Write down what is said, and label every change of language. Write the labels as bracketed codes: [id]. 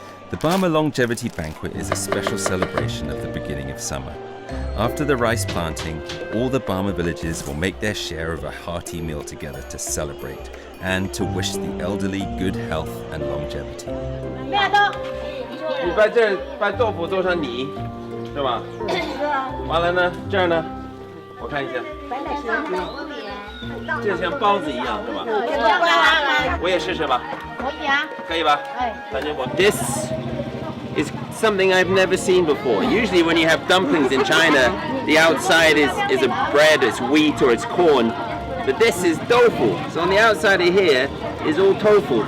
[en] The Barma Longevity Banquet is a special celebration of the beginning of summer. After the rice planting, all the Barma villages will make their share of a hearty meal together to celebrate and to wish the elderly good health and longevity. [zh] 你把这把豆腐做成泥，是吧？完了呢，这儿呢，我看一下，这像包子一样，是吧？我也试试吧。可以吧？反正我 [en] This is something I've never seen before. Usually when you have dumplings in China, the outside is a bread, it's wheat or it's corn. But this is tofu. So on the outside of here is all tofu.